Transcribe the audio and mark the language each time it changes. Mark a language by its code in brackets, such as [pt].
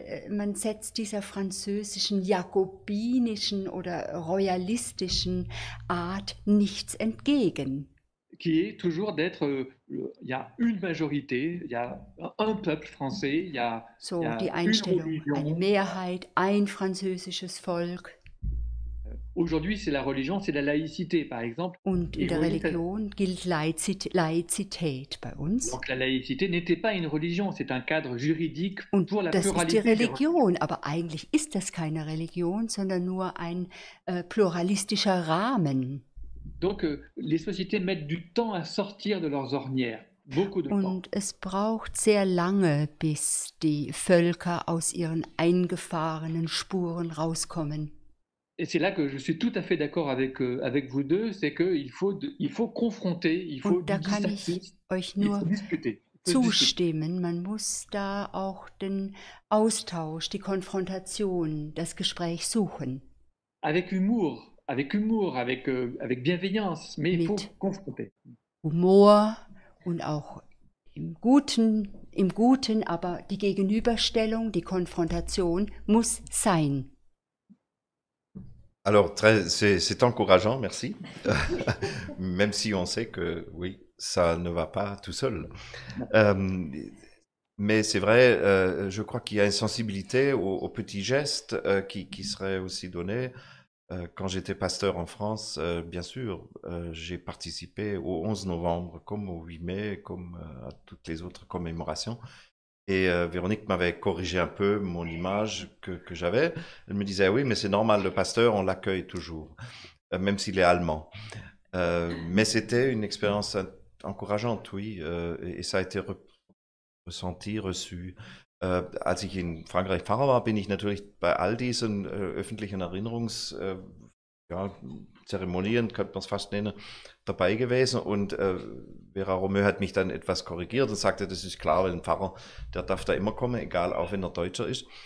[de] Man setzt dieser französischen, jakobinischen oder royalistischen Art nichts entgegen. [fr] Qui est toujours d'être, il y a une majorité, il y a un peuple français, il y a, [de] so, [fr] il y a [de] die Einstellung, eine Mehrheit, ein französisches Volk. [fr] Aujourd'hui, c'est la religion, c'est la laïcité, par exemple. [de] Und in der Religion gilt Laizität bei uns. [fr] Donc la laïcité n'était pas une religion, c'est un cadre juridique pour la [de] das [fr] pluralité. [de] Ist die Religion, aber eigentlich ist das keine Religion, sondern nur ein pluralistischer Rahmen. [fr] Donc les sociétés mettent du temps à sortir de leurs ornières. Beaucoup de temps. [de] Und es braucht sehr lange, bis die Völker aus ihren eingefahrenen Spuren rauskommen. [fr] Et c'est là que je suis tout à fait d'accord avec vous deux, c'est qu'il faut confronter, il faut [de] Und da kann ich euch nur zustimmen. Man muss da auch den Austausch, die Konfrontation, das Gespräch suchen. [fr] Avec humour, avec bienveillance, mais il faut confronter. [de] Humor und auch im Guten, aber die Gegenüberstellung, die Konfrontation muss sein. [fr] Alors, c'est encourageant, merci. Même si on sait que, oui, ça ne va pas tout seul. Mais c'est vrai, je crois qu'il y a une sensibilité aux petits gestes qui seraient aussi donnés. Quand j'étais pasteur en France, bien sûr, j'ai participé au 11 novembre, comme au 8 mai, comme à toutes les autres commémorations. Et Véronique m'avait corrigé un peu mon image que j'avais. Elle me disait, oui, mais c'est normal, le pasteur, on l'accueille toujours, même s'il est allemand. Mais c'était une expérience encourageante, oui, et ça a été ressenti, reçu. [de] Als ich in Frankreich Pfarrer war, bin ich natürlich bei all diesen öffentlichen Erinnerungszeremonien, könnte man es fast nennen, dabei gewesen. Und Vera Romeu hat mich dann etwas korrigiert und sagte, das ist klar, weil ein Pfarrer, der darf da immer kommen, egal, auch wenn er Deutscher ist.